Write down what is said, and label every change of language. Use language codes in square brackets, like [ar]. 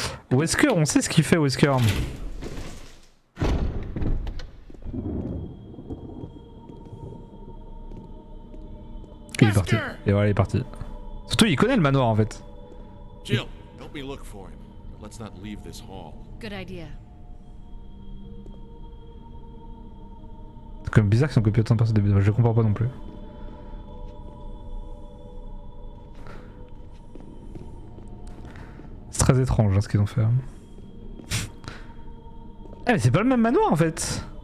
[fr] Wesker, on sait ce qu'il fait, Wesker. Il est parti. Et voilà, il est parti. Surtout, il connaît le manoir en fait. [en] Jill, help me look for him. But let's not leave this hall. Good idea. [fr] C'est quand même bizarre qu'ils ont copié autant de personnes début. Je comprends pas non plus. C'est très étrange hein, ce qu'ils ont fait. Ah mais c'est pas le même manoir en fait.